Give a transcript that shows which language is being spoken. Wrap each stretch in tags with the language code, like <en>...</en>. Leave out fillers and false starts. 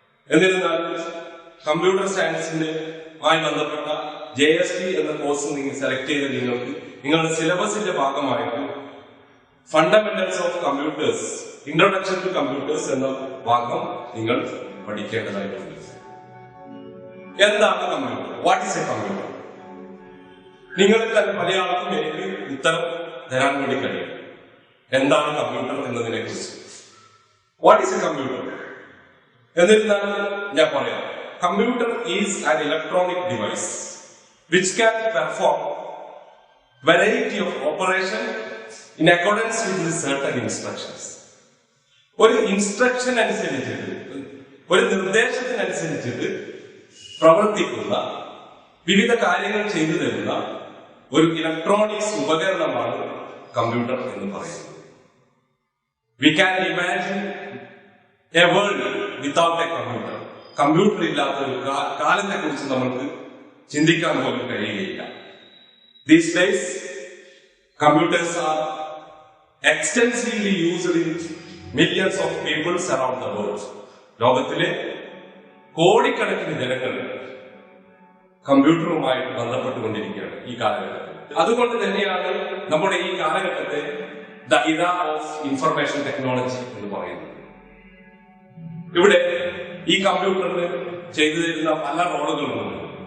<ml>എന്നിരുന്നാൽ കമ്പ്യൂട്ടർ സയൻസിന്റെമായി ബന്ധപ്പെട്ട JST എന്ന കോഴ്സ് നിങ്ങൾ സെലക്ട് ചെയ്ത നിങ്ങൾക്ക് നിങ്ങളുടെ സിലബസിന്റെ ഭാഗമായിട്ട് fundamentals of computers, introduction to computers എന്ന ഭാഗം നിങ്ങൾ പഠിക്കേണ്ടതായിട്ടുണ്ട്. എന്താണ് computer?</ml> <en>What is a computer?</en> <ml>നിങ്ങളിൽ തന്നെ പല ആൾക്കും എനിക്ക് ഉത്തരം തരാൻ വേണ്ടി കഴിയും. എന്താണ് കമ്പ്യൂട്ടർ എന്നതിനെ കുറിച്ച്.</ml> <en>What is a computer?</en> <ml>എന്നിരുന്നാൽ ഞാൻ പറയാം,</ml> <en>Computer is an electronic device which can perform variety of operation in accordance with certain instructions.</en> <ml>ഒരു ഇൻസ്ട്രക്ഷൻ അനുസരിച്ചിട്ട്, ഒരു നിർദ്ദേശത്തിനനുസരിച്ചിട്ട് പ്രവർത്തിക്കുന്ന, വിവിധ കാര്യങ്ങൾ ചെയ്തു തരുന്ന ഒരു ഇലക്ട്രോണിക്സ് ഉപകരണമാണ് കമ്പ്യൂട്ടർ എന്ന് പറയുന്നത്.</ml> <en>We can imagine a world without a computer.</en> <ml>Computer ഇല്ലാത്ത ഒരു കാലത്തെ കുറിച്ച് നമുക്ക് ചിന്തിക്കാൻ പോലും കഴിയുകയില്ല.</ml> <en>These days, computers are extensively used in millions of people around the world.</en> <ml>ലോകത്തിലെ കോടിക്കണക്കിന് ജനങ്ങൾ കമ്പ്യൂട്ടറുമായിട്ട് ബന്ധപ്പെട്ടുകൊണ്ടിരിക്കുകയാണ് ഈ കാലഘട്ടത്തിൽ. അതുകൊണ്ട് തന്നെയാണ് നമ്മുടെ ഈ കാലഘട്ടത്തെ</ml> <en>the era of information technology</en> <ml>എന്ന് പറയുന്നത്. ഇവിടെ ഈ കമ്പ്യൂട്ടറിന് ചെയ്തു തരുന്ന പല റോളുകളുമുണ്ട്.</ml>